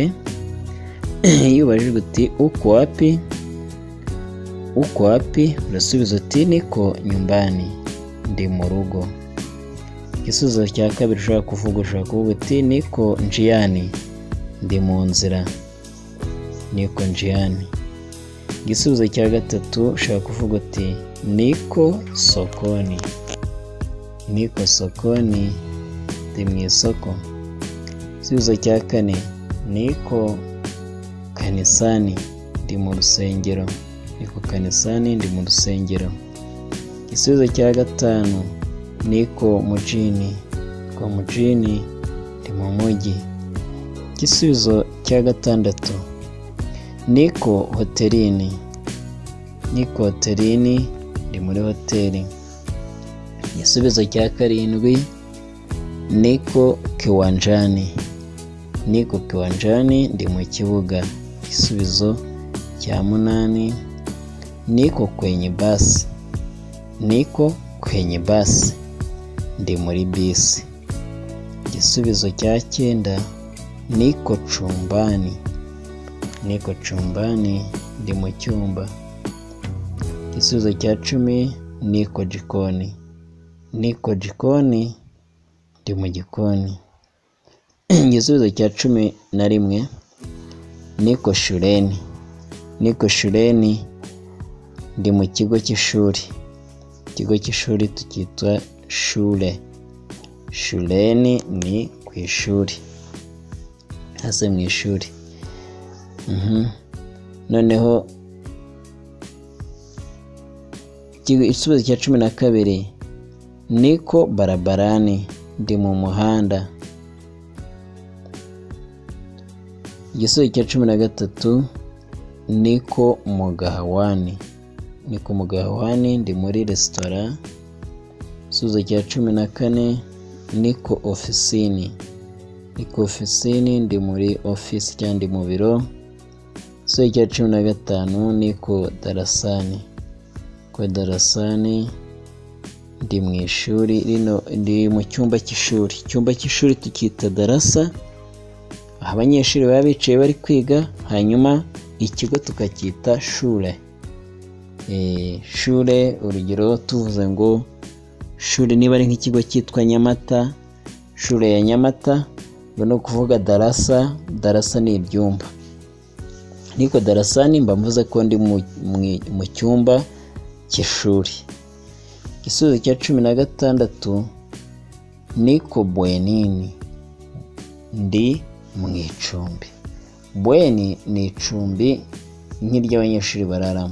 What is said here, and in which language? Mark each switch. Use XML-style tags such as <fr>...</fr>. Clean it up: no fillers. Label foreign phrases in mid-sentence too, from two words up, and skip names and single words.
<rw>Iyo ubajijwe uti uko wapi urasubiza uti</rw> <sw>niko nyumbani,</sw> <rw>ndi mu rugo. Igisubizo cya kabiri ushobora kuvuga uti</rw> <sw>niko njiani,</sw> <rw>ndi mu nzira,</rw> <sw>niko njiani.</sw> <rw>Igisubizo cya gatatu ushobora kuvuga uti</rw> <sw>niko sokoni, niko sokoni,</sw> <rw>ndi mu isoko. Igisubizo cya kane</rw> <sw>niko kanisani,</sw> <rw>ndi mu rusengero,</rw> <sw>niko kanisani,</sw> <rw>ndi mu rusengero. Igisubizo cya gatanu</rw> <sw>niko mujini, niko mujini,</sw> <rw>ndi mu mujyi. Igisubizo cya gatandatu</rw> <sw>niko hotelini, niko hotelini,</sw> <rw>ndi muri hoteli. Igisubizo cya karindwi</rw> <sw>niko kiwanjani, niko kiwanjani,</sw> <rw>ndi mu kibuga. Igisubizo cya munani</rw> <sw>niko kwenye basi, niko kwenye basi,</sw> <rw>ndi muri bisi. Igisubizo cya cyenda</rw> <sw>niko chumbani, niko chumbani,</sw> <rw>ndi mu cyumba. Igisubizo cya cumi</rw> <sw>niko jikoni, niko jikoni,</sw> <rw>ndi mu gikoni. Igisubizo cya cumi na rimwe</rw> <sw>niko shuleni, niko shuleni,</sw> <rw>ndi mu kigo cy'ishuri. Ikigo cy'ishuri tukitwa shule. Shuleni ni ku ishuri, hasi mu ishuri. Noneho igisubizo cya cumi na kabiri</rw> <sw>niko barabarani,</sw> <rw>ndi mu muhanda. Igisubizo cya cumi na gatatu</rw> <sw>niko mugahawani, niko mugahawani,</sw> <rw>ndi muri resitora. Igisubizo cya cumi na kane</rw> <sw>niko ofisini, niko ofisini,</sw> <rw>ndi muri ofisi cyangwa ndi mu biro. Igisubizo cya cumi na gatanu</rw> <sw>niko darasani, ko darasani,</sw> <rw>ndi mu ishuri. Ndi mu cyumba cy'ishuri. Icyumba cy'ishuri tukita darasa, aho abanyeshuri baba bicaye bari kwiga, hanyuma ikigo tukacyita shule. Shule urugero tuvuze ngo shule niba ari nk'ikigo cyitwa Nyamata,</rw> <sw>shule ya</sw> <rw>Nyamata, no kuvuga darasa. Darasa ni ibyumba.</rw> <sw>Niko darasani</sw> <rw>mba mvuze ko ndi mu cyumba cy'ishuri. Igisubizo cya cumi na gatandatu</rw> <sw>niko bwenini,</sw> <rw>ndi mu icumbi. Bweni ni icumbi nk'iry'abanyeshuri bararamo.</rw>